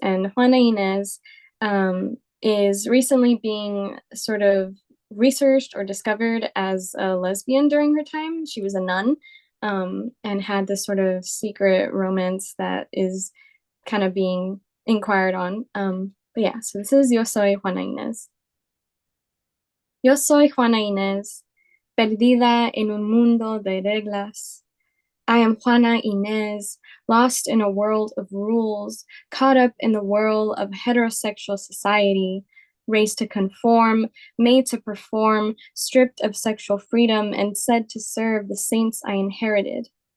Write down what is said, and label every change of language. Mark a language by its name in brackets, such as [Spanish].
[English] And Juana Inez is recently being sort of researched or discovered as a lesbian during her time. She was a nun and had this sort of secret romance that is kind of being inquired on. But yeah, so this is Yo Soy Juana Inez. [Spanish] Yo soy Juana Inez, perdida en un mundo de reglas. [English] I am Juana Inez, lost in a world of rules, caught up in the whirl of heterosexual society, raised to conform, made to perform, stripped of sexual freedom, and said to serve the saints I inherited.